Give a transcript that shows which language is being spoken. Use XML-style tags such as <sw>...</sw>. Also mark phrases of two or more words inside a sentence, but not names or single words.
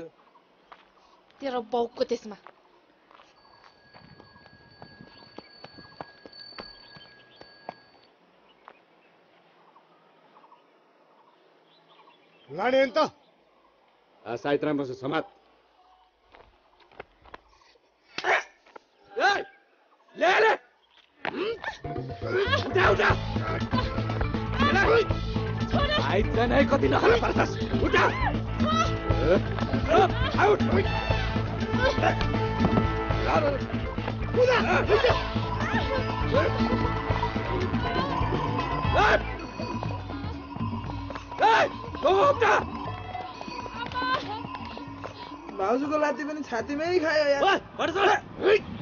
<ne>तेरो बाउको त्यसमा लाने अन्त साइत राम्रो छ समात ले ले उठा उठा आइज नै कति नखरा पर्छस् उठा आउट भाउजूको लात्ती पनि छातीमै खायो यार</ne>